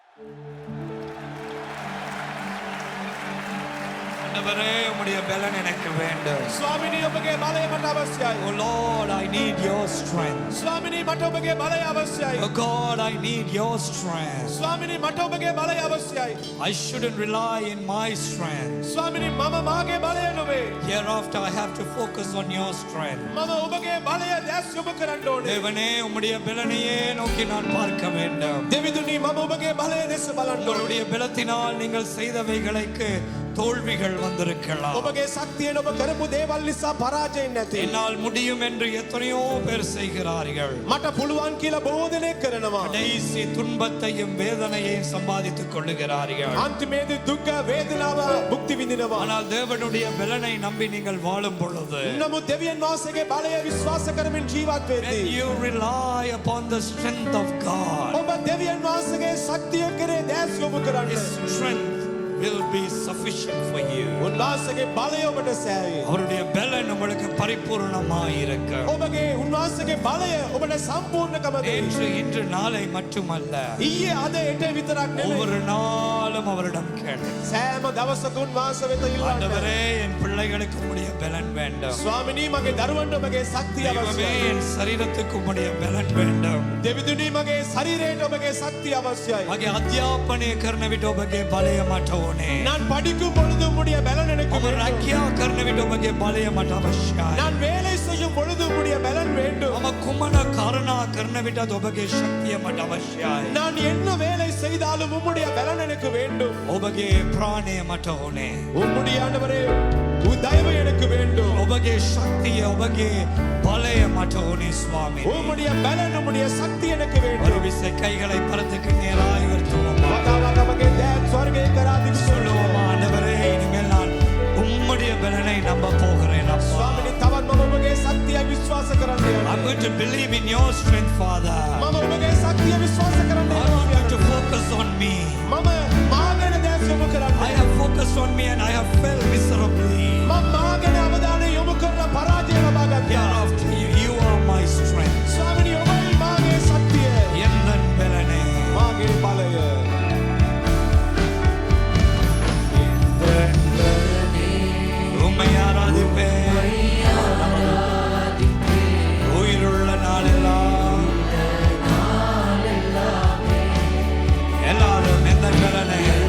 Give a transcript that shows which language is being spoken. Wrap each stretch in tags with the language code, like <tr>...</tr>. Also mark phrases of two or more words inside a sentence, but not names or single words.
<ta>ஆண்டவரே உம்முடைய பலன் எனக்கு வேண்டும்.</ta> <si>ස්වාමිනී ඔබගේ බලය මට අවශ්‍යයි.</si> <en>Oh Lord, I need your strength.</en> <si>ස්වාමිනී මට ඔබගේ බලය අවශ්‍යයි.</si> <en>Oh God, I need your strength.</en> <si>ස්වාමිනී මට ඔබගේ බලය අවශ්‍යයි.</si> <en>I shouldn't rely in my strength.</en> <si>ස්වාමිනී මම මාගේ බලය නොවේ.</si> <en>Hereafter I have to focus on your strength.</en> <si>මම ඔබගේ බලය දැස් යොමු කරන්න ඕනේ.</si> <ta>தேவனே உம்முடைய பலனையே நோக்கி நான் பார்க்க வேண்டும்.</ta> <si>දෙවිඳුනි මම ඔබගේ බලය දෙස බලන්න ඕනේ.</si> <ta>உங்களுடைய பலத்தினால் நீங்கள் செய்தவைகளுக்கு தோல்விகள் வந்திருக்கலாம்.</ta> <si>ඔබගේ ශක්තියෙන් ඔබ කරපු දේවල් නිසා පරාජයෙන් නැති.</si> <ta>என்னால் முடியும் என்று எத்தனையோ பேர் செய்கிறார்கள்.</ta> <si>මට පුළුවන් කියලා බොහෝ දෙනෙක් කරනවා.</si> <ta>கடைசி துன்பத்தையும் வேதனையையும் சம்பாதித்துக் கொள்ளுகிறார்கள்.</ta> <si>අන්තිමේදී දුක වේදනාව භුක්ති විඳිනවා.</si> <ta>ஆனால் தேவனுடைய பலனை நம்பி நீங்கள் வாழும் பொழுது</ta> <si>නමුත් දෙවියන් වහන්සේගේ බලය විශ්වාස කරමින් ජීවත් when වෙද්දී</si> <en>you rely upon the strength of God,</en> <si>ඔබ දෙවියන් වහන්සේගේ ශක්තිය කෙරේ දැස් යොමු කරන්න.</si> <en>His strength will be sufficient for you.</en> <si>උන්වහන්සේගේ බලය ඔබට සෑහේ.</si> <ta>அவருடைய பலன் உங்களுக்கு பரிபூர்ணமாய் இருக்கும்.</ta> <si>ඔබගේ උන්වහන්සේගේ බලය ඔබට සම්පූර්ණකම දෙයි.</si> <ta>நேற்று இன்று நாளை மட்டுமல்ல,</ta> <si>ඊයේ අද හෙට විතරක් නෙමෙයි.</si> <ta>ஒவ்வொரு நாளும் அவரிடம் கேளு.</ta> <si>සෑම දවසක උන්වහන්සේ වෙත ඉල්ලන්න.</si> <ta>ஆண்டவரே என் பிள்ளைகளுக்கு உம்முடைய பலன் வேண்டும்.</ta> <si>ස්වාමිනී මගේ දරුවන්ට ඔබගේ ශක්තිය தெய்வமே අවශ්‍යයි.</si> <ta>என் சரீரத்துக்கு உம்முடைய பலன் வேண்டும்.</ta> <si>දෙවිඳුනි මගේ ශරීරයට ඔබගේ ශක්තිය අවශ්‍යයි. මගේ අධ්‍යාපනය කරන විට ඔබගේ බලය මට ඕනේ.</si> <ta>நான் படிக்கும் பொழுது உம்முடைய பலன் எனக்கு ඔබ வேண்டும்.</ta> <si>රැකියා කරන විට ඔබගේ බලය මට අවශ්‍යයි.</si> <ta>நான் வேலை செய்யும் பொழுது உம்முடைய பலன் வேண்டும்.</ta> <si>මම කුමන කාරණා කරන විටත් ඔබගේ ශක්තිය මට අවශ්‍යයි.</si> <ta>நான் என்ன வேலை செய்தாலும் உம்முடைய பலன் எனக்கு வேண்டும்.</ta> <si>ඔබගේ ප්‍රාණය මට ඕනේ.</si> <ta>உம்முடைய ஆண்டவரே உம் தயவு எனக்கு வேண்டும்.</ta> <si>ඔබගේ ශක්තිය ඔබගේ බලය මට ඕනේ ස්වාමී.</si> <ta>உம்முடைய பலன் உம்முடைய சக்தி எனக்கு ஒரு வேண்டும். விசை கைகளை பரத்துக்கு நேராய் உயர்த்துவோமா. கதாவாக நமக்கு தேவ் ஸ்வர்கே கராதி சொல்லுவோமா, ஆண்டவரே இனிமேல் நான் உம்முடைய பலனை நம்ப போகிறேன் அப்பா.</ta> <si>ස්වාමිනී තවත් මම ඔබගේ ශක්තිය විශ්වාස කරන්න I'm ඕනේ.</si> <en>going to believe in your strength, Father.</en> <si>මම ඔබගේ ශක්තිය විශ්වාස කරන්න</si> <en>I want you to</en> <si>ඕනේ.</si> <en>focus on me.</en> <si>මම මාගෙන දැස් යොමු කරන්න.</si> <en>I have focused on me and I have failed miserably.</en> <si>මම මාගෙන අවධානය යොමු කරලා පරාජය ලබා ගත්තා.</si> <en>Hereafter you are my strength.</en> <si>ස්වාමිනී ඔබයි මාගේ ශක්තිය.</si> <ta>எந்தன் பலனே.</ta> <si>මාගේ බලය.</si> <ta>உம்மை ஆராதிப்பேன். உயிருள்ள நாளெல்லாம் எல்லாரும் எந்தன் பலனே.</ta>